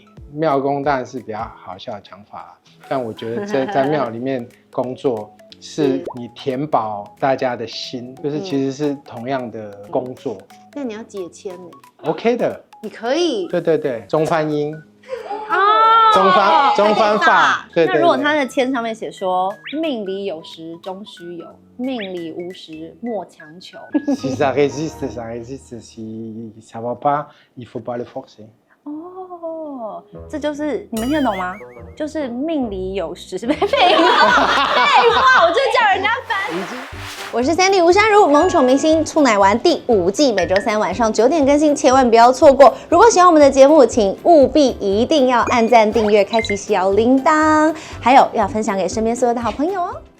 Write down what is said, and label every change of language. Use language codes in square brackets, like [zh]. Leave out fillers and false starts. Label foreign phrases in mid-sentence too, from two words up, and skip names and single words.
[zh] 庙公当然是比较好笑的讲法啦，但我觉得在庙里面工作是你填饱大家的心，就是其实是同样的工作。那你要解签呢？OK 的，你可以。对，中翻英。哦，中翻法。对。那如果他的签上面写说命里有时终须有，命里无时莫强求。 [fr] Si ça résiste, si ça va pas, il faut pas le forcer。 [zh] 哦，这就是你们听得懂吗？就是命里有时，废话，我就叫人家翻。我是Sandy吴珊如，萌宠明星醋奶丸第5季，每周3晚上9点更新，千万不要错过。如果喜欢我们的节目，请务必一定要按赞、订阅、开启小铃铛，还有要分享给身边所有的好朋友哦。